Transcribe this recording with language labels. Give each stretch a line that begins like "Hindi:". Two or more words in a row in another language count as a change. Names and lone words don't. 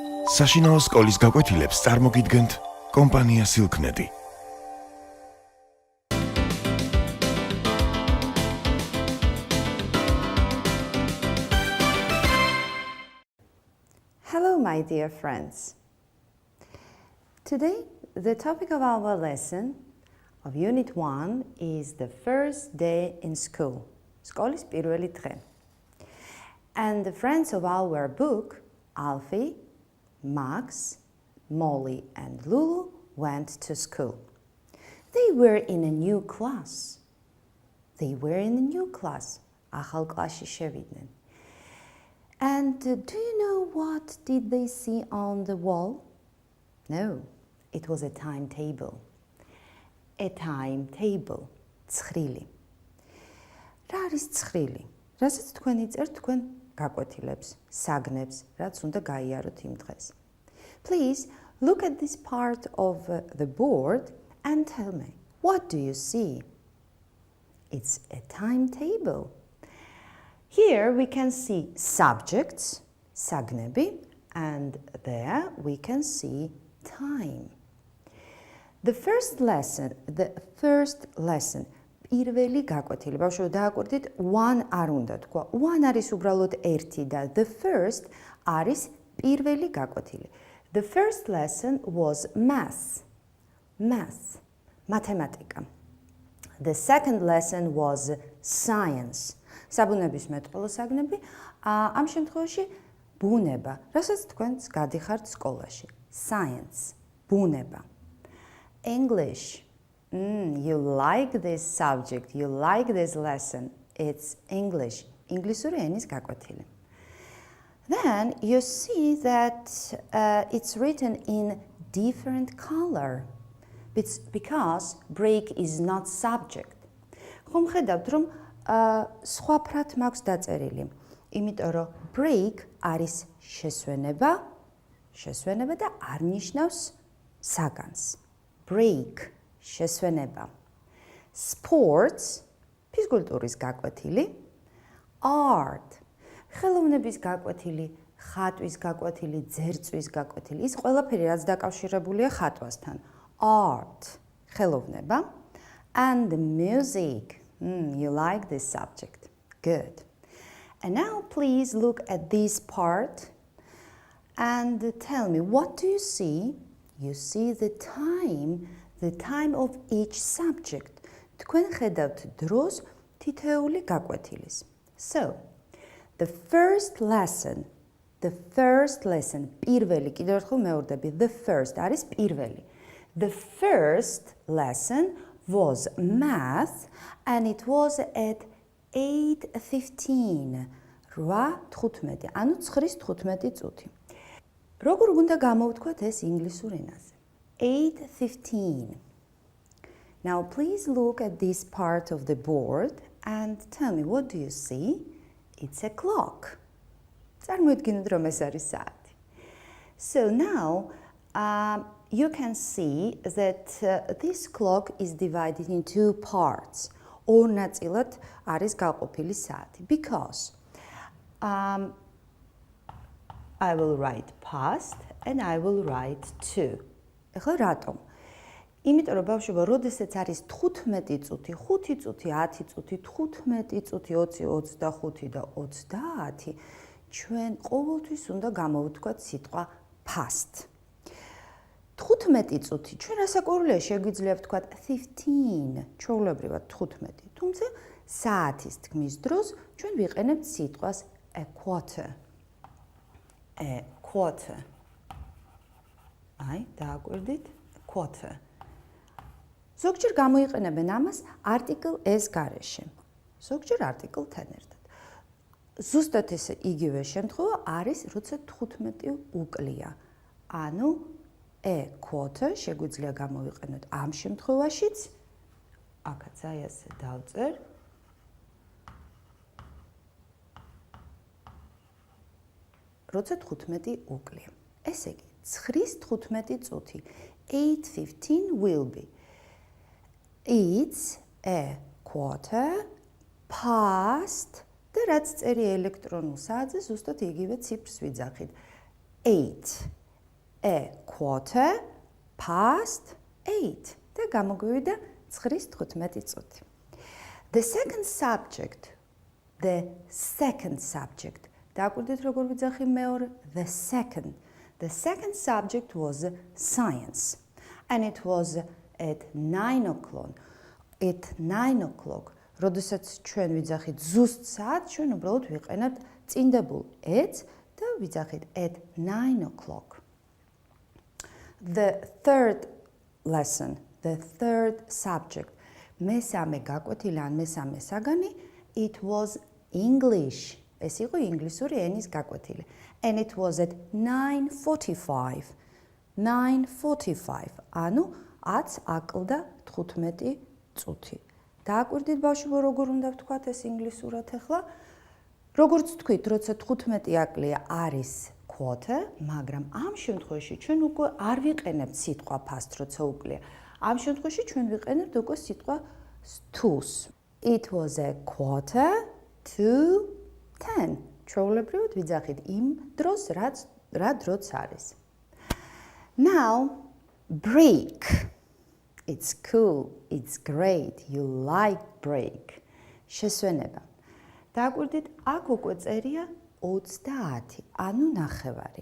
Georgian: საშინაო სკოლის გაკვეთილებს წარმოგიდგენთ კომპანია Silknet.
English: Hello, my dear friends. Today, the topic of our lesson of Unit 1 is the first day in school.
Georgian: Skolis პირველი დღე.
English: And the friends of our book, Alfie, Max, Molly and Lulu went to school. They were in a new class.
Georgian: ახალ კლასში შევიდნენ.
English: And do you know what did they see on the wall? No, it was a timetable. A timetable.
Georgian: ცხრილი. რა არის ცხრილი? რასაც თქვენ იწერთ, თქვენ გაკვეთილებს, საგნებს, რაც უნდა გაიაროთ იმ დღეს.
English: Please look at this part of the board and tell me, what do you see? It's a timetable. Here we can see subjects, საგნები, and there we can see time. The first lesson,
Georgian: პირველი გაკვეთილი. ბავშვო, დააკვირდით, one არ უნდა თქვა. One არის უბრალოდ ერთი და
English: the first
Georgian: არის პირველი გაკვეთილი.
English: The first lesson was math, მათემატიკა. The second lesson was science,
Georgian: საბუნების მეტყველო საგნები. ამ შემთხვევაში ბუნება, რასაც თქვენც გადიხართ სკოლაში.
English: Science, ბუნება. English. You like this subject, you like this lesson. It's English.
Georgian: ინგლისური ენის გაკვეთილი.
English: Then you see that it's written in different color. It's because break is not subject.
Georgian: ხომ ხედავთ რომ სხვა ფრად მაქვს დაწერილი. იმიტომ რომ break არის შესვენება და არ ნიშნავს საგანს. Break შესვენება. Sports, ფიზკულტურის გაკვეთილი. Art, ხელოვნების გაკვეთილი, ხატვის გაკვეთილი, ძერწვის გაკვეთილი. ის ყველაფერი რაც დაკავშირებულია ხატვასთან.
English: Art, ხელოვნება. And music. You like this subject. Good. And now please look at this part and tell me, what do you see? You see the time of each subject.
Georgian: თქვენ ხედავთ დროს თითოეული გაკვეთილის.
English: So, the first lesson,
Georgian: პირველი, კიდევ ერთხელ მეორდები,
English: the first
Georgian: არის პირველი.
English: The first lesson was math and it was at 8:15. 8:15,
Georgian: ანუ 9:15 წუთი. როგორ უნდა გამოვთქვათ ეს ინგლისურ ენაზე?
English: 8:15. Now please look at this part of the board and tell me, what do you see? It's a clock.
Georgian: წარმოიდგინეთ რომ ეს არის საათი.
English: So now you can see that this clock is divided in two parts.
Georgian: ორ ნაწილად არის გაყოფილი საათი.
English: Because I will write past and I will write to.
Georgian: ეხლა რატომ? იმიტომ რომ ბავშვებო, როდესაც არის 15 წუთი, 5 წუთი, 10 წუთი, 15 წუთი, 20, 25 და 30, ჩვენ ყოველთვის უნდა გამოვთქვათ სიტყვა past. 15 წუთი, ჩვენ რასაკვირველია შეგვიძლია ვთქვათ 15, ჩვეულებრივად 15, თუმცა საათის თქმის დროს ჩვენ ვიყენებთ სიტყვას
English: a quarter.
Georgian: A quarter. აი, დააკვირდით, quarter. ზოგჯერ გამოიყენებენ ამას article s გარეშე. ზოგჯერ article-თან ერთად. ზუსტად ეს იგივე შემთხვევა არის, როცა 15 უკლია. ანუ
English: a quarter
Georgian: შეგვიძლია გამოვიყენოთ ამ შემთხვევაშიც. აქაც აი ასე დავწერ. როცა 15 უკლია. ესე იგი, 9:15 წუთი.
English: 8:15 will be. It's a quarter past
Georgian: და რაც წერია ელექტრონულ საათზე, ზუსტად იგივე ციფრს ვიძახით. 8.
English: a quarter past 8
Georgian: და გამოგვივიდა 9:15 წუთი.
English: The second subject
Georgian: დააკვირდით როგორ ვიძახი მეორე
English: the second subject was science and it was at 9 o'clock. At 9 o'clock,
Georgian: როდესაც ჩვენ ვიძახით ზუსტ საათს, ჩვენ უბრალოდ ვიყენებთ წინდებულ at და ვიძახით
English: at 9 o'clock. The third lesson, the third subject,
Georgian: მესამე გაკვეთილი ან მესამე საგანი,
English: it was English.
Georgian: ეს იყო ინგლისური ენის გაკვეთილი.
English: And it was at 9:45. 9:45.
Georgian: ანუ 10 აკლდა 15 წუთი. დააკვირდით ბავშვებო, როგორ უნდა ვთქვათ ეს ინგლისურად ახლა? როგორც თქვით, როცა 15 აკლია არის quarter, მაგრამ ამ შემთხვევაში ჩვენ უკვე არ ვიყენებთ სიტყვა past, როცა უკლია. ამ შემთხვევაში ჩვენ ვიყენებთ უკვე სიტყვა to-ს.
English: It was a quarter to 10.
Georgian: ჩვეულებრივად ვიძახით იმ დროს, რა დროც არის.
English: Now, break. It's cool, it's great, you like break.
Georgian: შესვენება. დააკვირდით, აქ უკვე წერია 30, ანუ ნახევარი.